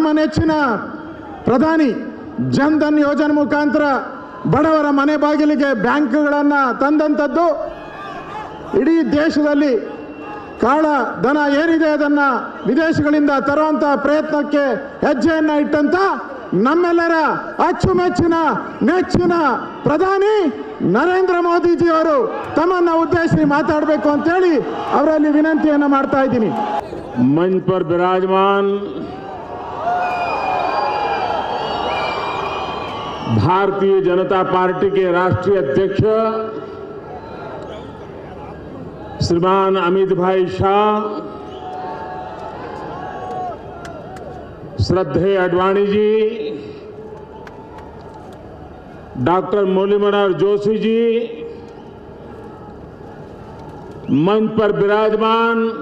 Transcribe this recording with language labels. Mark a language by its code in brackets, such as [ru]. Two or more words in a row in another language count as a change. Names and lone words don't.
[kn] ನೆಚ್ಚಿನ ಪ್ರಧಾನಿ ಜನ್ಧನ್ ಯೋಜನೆ ಮುಖಾಂತರ ಬಡವರ ಮನೆ ಬಾಗಿಲಿಗೆ ಬ್ಯಾಂಕ್ಗಳನ್ನು ತಂದಂಥದ್ದು, ಇಡೀ ದೇಶದಲ್ಲಿ ಕಾಳ ಧನ ಏನಿದೆ ಅದನ್ನು ವಿದೇಶಗಳಿಂದ ತರುವಂಥ ಪ್ರಯತ್ನಕ್ಕೆ ಹೆಜ್ಜೆಯನ್ನು ಇಟ್ಟಂತ ನಮ್ಮೆಲ್ಲರ ಅಚ್ಚುಮೆಚ್ಚಿನ ನೆಚ್ಚಿನ ಪ್ರಧಾನಿ ನರೇಂದ್ರ ಮೋದಿಜಿಯವರು ತಮ್ಮನ್ನು ಉದ್ದೇಶಿಸಿ ಮಾತಾಡಬೇಕು ಅಂತೇಳಿ ಅವರಲ್ಲಿ ವಿನಂತಿಯನ್ನು ಮಾಡ್ತಾ ಇದ್ದೀನಿ. [hi] मंच पर विराजमान भारतीय जनता पार्टी के राष्ट्रीय अध्यक्ष श्रीमान अमित भाई शाह, श्रद्धेय अडवाणी जी, डॉक्टर मुरली मनोहर जोशी जी, मंच पर विराजमान